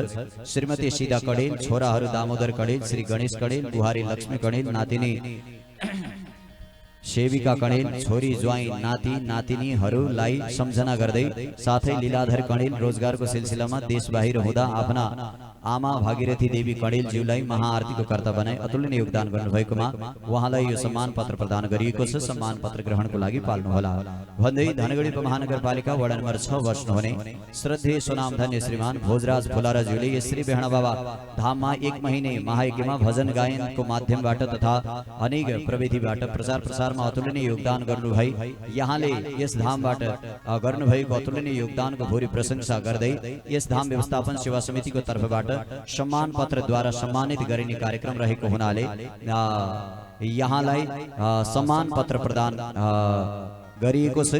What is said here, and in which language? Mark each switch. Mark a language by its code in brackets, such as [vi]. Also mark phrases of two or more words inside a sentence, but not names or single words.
[ne] श्रीमती सीता कणेल, छोराहरू दामोदर कणेल, श्री गणेश कणेल, बुहारी लक्ष्मी कणेल, नातिनी सेविका कणेल, छोरी ज्वाई नाती नातिनीहरूलाई सम्झना गर्दै साथै लीलाधर कणेल रोजगारको सिलसिलामा देश बाहिर हुँदा आफ्ना आमा भागीरथी देवी कणेलज्यूलाई महाआरतीको कर्ता बनाई अतुलनीय योगदान गर्नुभएकोमा उहाँलाई यो सम्मान पत्र प्रदान गरिएको छ। सम्मान पत्र ग्रहणको लागि पाल्नुहोला भन्दै धनगढी महानगरपालिका वडा नम्बर 6 बस्नुहुने श्रद्धेय सुनामधन्य श्रीमान भोजराज फुलाराज्यूले श्री बेहणा बाबा धाममा 1 महिने महायज्ञमा भजन गायनको माध्यमबाट तथा अनेक प्रविधिबाट प्रचार प्रसारमा अतुलनीय योगदान गर्नुभई यहाँले यस धामबाट गर्नुभएको अतुलनीय योगदानको भूरि प्रशंसा गर्दै यस धाम व्यवस्थापन सेवा समितिको तर्फबाट सम्मान पत्रद्वारा सम्मानित गरिने कार्यक्रम रहेको हुनाले यहाँलाई सम्मान पत्र प्रदान गरिएको छ।